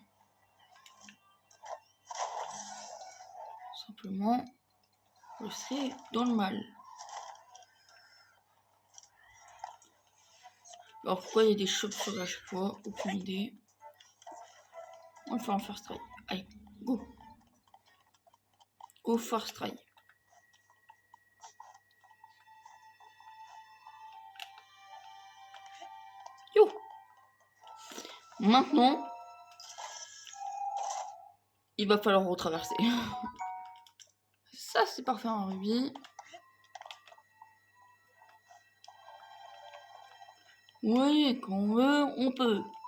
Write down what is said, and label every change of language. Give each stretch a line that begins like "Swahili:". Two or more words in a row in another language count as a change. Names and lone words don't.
French: Simplement, je serai dans le mal. Alors pourquoi il y a des chauves-souris à chaque fois? Aucune idée. On va faire un
English: first try.
French: Allez, go.
English: Go first try.
French: Yo. Maintenant, il va falloir retraverser. Ça c'est parfait, un rubis. Oui, quand on veut, on peut.